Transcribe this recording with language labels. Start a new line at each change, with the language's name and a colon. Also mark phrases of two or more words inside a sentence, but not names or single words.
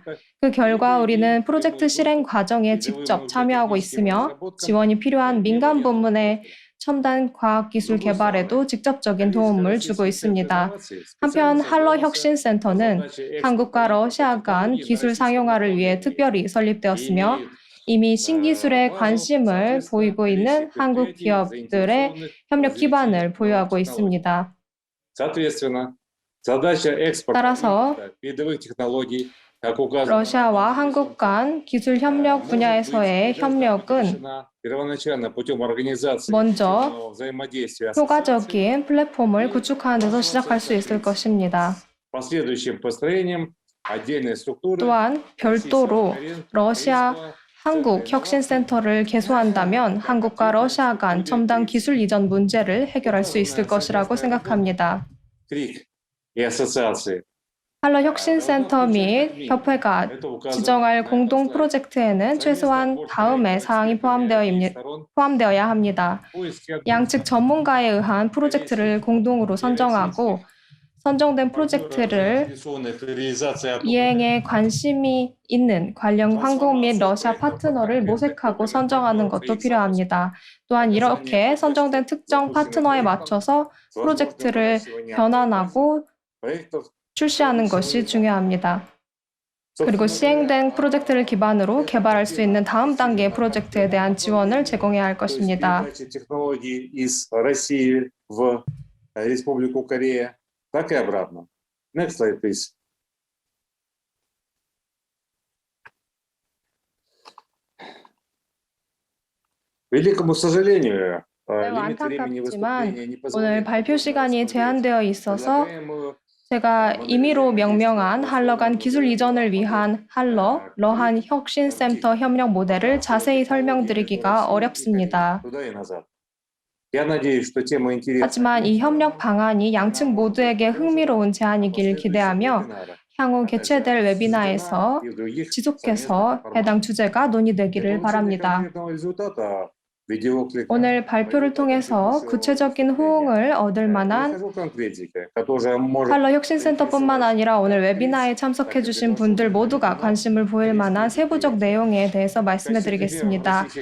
Korean: 그 결과 우리는 프로젝트 실행 과정에 직접 참여하고 있으며 지원이 필요한 민간 부문의 첨단 과학기술 개발에도 직접적인 도움을 주고 있습니다. 한편 할러 혁신센터는 한국과 러시아 간 기술 상용화를 위해 특별히 설립되었으며 이미 신기술에 관심을 보이고 있는 한국 기업들의 협력 기반을 보유하고 있습니다.
Russian: Соответственно, задача экспорта
Korean: 따라서
Russian: передовых технологий, как указано,
Korean: 러시아와 한국 간 기술 협력 분야에서의 협력은
Russian: первоначально путем организации
Korean: 먼저
Russian: взаимодействия
Korean: 효과적인 플랫폼을 구축하는 데서 시작할 수 있을 것입니다.
Russian: последующим построением отдельной структуры
Korean: 또한 별도로 러시아 한국 혁신센터를 개소한다면 한국과 러시아 간 첨단 기술 이전 문제를 해결할 수 있을 것이라고 생각합니다.
Russian: КРИК и ассоциации.
Korean: 할러 혁신센터 및 협회가 지정할 공동 프로젝트에는 최소한 다음의 사항이 포함되어야 합니다. 양측 전문가에 의한 프로젝트를 공동으로 선정하고 선정된 프로젝트를 이행에 관심이 있는 관련 한국 및 러시아 파트너를 모색하고 선정하는 것도 필요합니다. 또한 이렇게 선정된 특정 파트너에 맞춰서 프로젝트를 변환하고 출시하는 것이 중요합니다. 그리고 시행된 프로젝트를 기반으로 개발할 수 있는 다음 단계의 프로젝트에 대한 지원을 제공해야 할 것입니다.
Russian: технологий из России в Республику Корея, так и обратно.
English: Next slide, please.
Russian: К великому сожалению,
Korean: 매우
Russian: лимит времени
Korean: 안타깝지만
Russian: выступления не
Korean: 오늘
Russian: позволяет
Korean: 발표 시간이 제한되어 있어서
Russian: предлагаемую
Korean: 제가 임의로 명명한 할러 간 기술 이전을 위한 할러, 러한 혁신센터 협력 모델을 자세히 설명드리기가 어렵습니다.
Russian: туда и назад. Я надеюсь, что тема интересна.
Korean: 하지만 이 협력 방안이 양측 모두에게 흥미로운 제안이길 기대하며 향후 개최될 웨비나에서 지속해서 해당 주제가 논의되기를 바랍니다. 오늘 발표를 통해서 구체적인 호응을 얻을 만한 할러 혁신센터뿐만 아니라 오늘 웨비나에 참석해 주신 분들 모두가 관심을 보일 만한 세부적 내용에 대해서 말씀해 드리겠습니다.